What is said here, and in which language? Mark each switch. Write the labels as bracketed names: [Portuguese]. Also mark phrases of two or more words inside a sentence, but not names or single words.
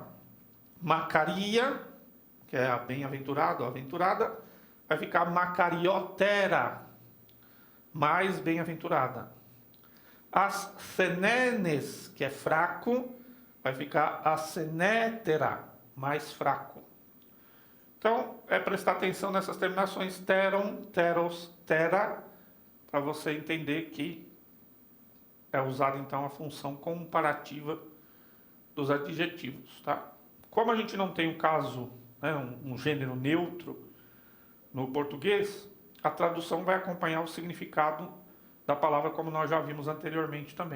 [Portuguese] Macaria, que é a bem-aventurado, a aventurada, vai ficar macariotera, mais bem-aventurada. As senenes, que é fraco, vai ficar asenétera, mais fraco. Então, é prestar atenção nessas terminações [Greek] τερον, τερος, τερα, [Portuguese] para você entender que é usada então a função comparativa dos adjetivos, tá? Como a gente não tem um caso, né, um gênero neutro no português, a tradução vai acompanhar o significado da palavra, como nós já vimos anteriormente também.